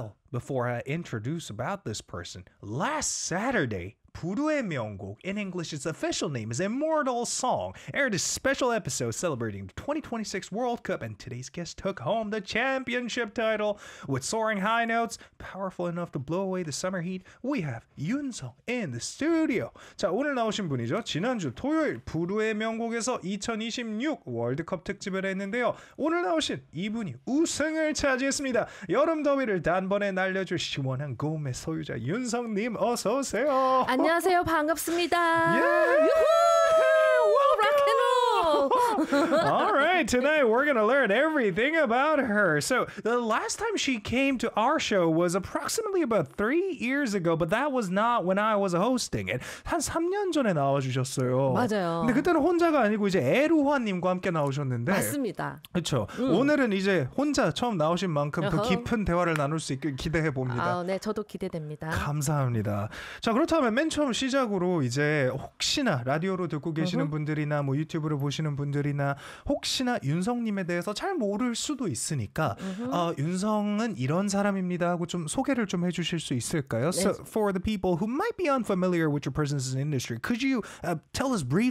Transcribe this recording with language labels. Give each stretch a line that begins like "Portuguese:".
English: Before I introduce about this person, last Saturday, 부르의 명곡, in English, its official name is Immortal Song, aired a special episode celebrating the 2026 World Cup, and today's guest took home the championship title. With soaring high notes, powerful enough to blow away the summer heat, we have Yoon Sung in the studio.
Korean: 자, 오늘 나오신 분이죠. 지난주 토요일 부르의 명곡에서 2026 월드컵 특집을 했는데요. 오늘 나오신 이분이 우승을 차지했습니다. 여름 더위를 단번에 날려줄 시원한 고음의 소유자 윤 성님, 어서 오세요. 안녕하세요. 반갑습니다. 예! 유후! 락앤롤!
English: All right. Tonight, we're going to learn everything about her. So, the last time she came to our show was approximately about 3 years ago, but that was not when I was hosting it.
Korean: 한 3년 전에 나와주셨어요. 맞아요. 근데 그때는 혼자가 아니고 이제 에루화님과 함께 나오셨는데. 맞습니다. 그렇죠. 오늘은 이제 혼자 처음 나오신 만큼 더 깊은 대화를 나눌 수 있길 기대해봅니다. 아, 네. 저도 기대됩니다. 감사합니다. 자, 그렇다면 맨 처음 시작으로 이제 혹시나 라디오로 듣고 계시는 분들이나 뭐 유튜브를 보시는 분들이나 혹시나 윤성님에 대해서 잘 모를 수도 있으니까 윤성은 이런 사람입니다 하고 좀 소개를 좀 해주실 수 있을까요? 네.
English: So for the people who might be unfamiliar with your presence in the industry, could you tell us briefly